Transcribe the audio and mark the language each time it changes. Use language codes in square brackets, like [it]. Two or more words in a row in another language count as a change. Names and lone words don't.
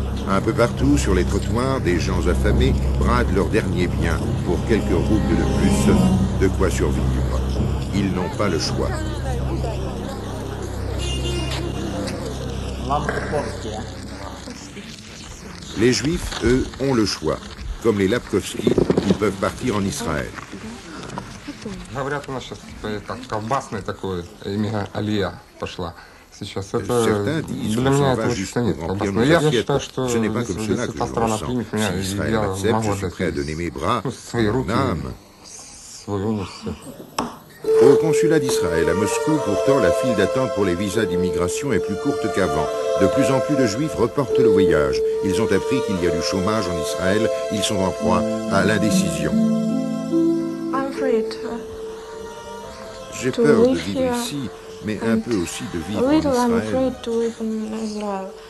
[fr] Un peu partout, sur les trottoirs, des gens affamés bradent leurs derniers biens pour quelques roubles de plus, de quoi survivre. Ils n'ont pas le choix. Les Juifs, eux, ont le choix. Comme les Lapkovski, ils peuvent partir en Israël. [ru] Говорят, у нас сейчас как колбасный такой, именно алия пошла. Сейчас [fr] Certains disent [ru] для [fr] qu'on [ru] меня [fr] s'en [ru] это [fr] va [ru] очень [fr] juste pour [ru] ценит [fr] remplir [ru] колбасный. [fr] nos [ru] Я [fr] assiettes. [ru] считаю, что [fr] Ce n'est pas comme cela [ru] если [fr] que [ru] та [fr] je [ru] страна [fr] ressens. [ru] примет меня, [fr] Si Israël [ru] я [fr] m'accepte, [ru] могу [fr] je suis [ru] отдать [fr] prêt à donner mes bras, [ru] свои руки, [fr] mon âme. [ru] свою все. [fr] Au consulat d'Israël à Moscou, pourtant, la file d'attente pour les visas d'immigration est plus courte qu'avant. De plus en plus de Juifs reportent le voyage. Ils ont appris qu'il y a du chômage en Israël. Ils sont en proie à l'indécision. J'ai peur de vivre ici, mais un peu aussi de vivre en Israël.